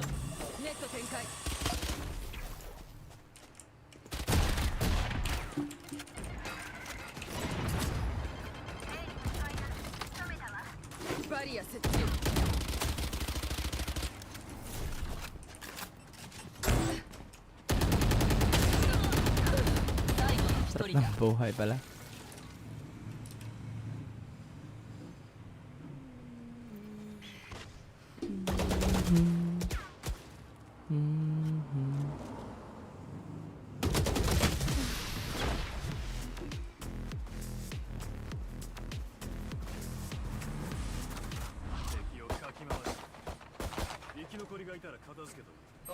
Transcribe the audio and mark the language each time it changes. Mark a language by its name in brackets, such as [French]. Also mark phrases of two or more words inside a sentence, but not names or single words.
[Japanese] ネット展開。バリア設置。最後の一 [Filipino] Sarap [Japanese] 人だ。 [Filipino] ng buhay pala. Mhm. [Japanese] 敵をかき回し生き残りがいたら片付けとく。